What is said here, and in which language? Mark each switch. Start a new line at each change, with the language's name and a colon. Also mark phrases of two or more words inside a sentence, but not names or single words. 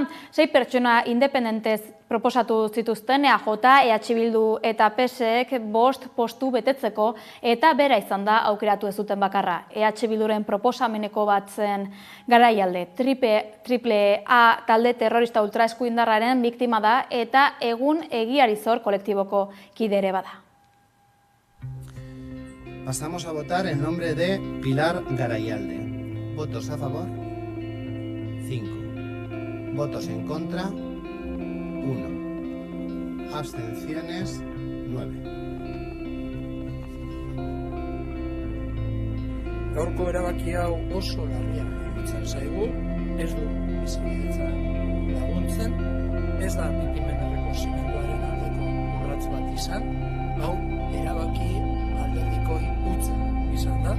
Basque: 6 pertsona independentez proposatu zituzten EAJ, EH Bildu eta PSek 5 postu betetzeko eta bera izan da aukeratu ez duten bakarra. EH Bilduren proposameneko bat zen Garaialde. Triple A talde terrorista ultraeskuindarraren biktima da eta egun Egiarizor kolektiboko kide ere bada.
Spanish: Pasamos a votar en nombre de Pilar Garaialde. ¿Votos a favor? 5. ¿Votos en contra? 1. Abstenciones? 9.
Basque: Gaurko erabaki hau oso larria iruditzen zaigu, ez du bizikidetza laguntzen, ez da biktimen errekonozimenduaren aldeko urrats bat izan, hau erabaki alderdikoi utzen izan da.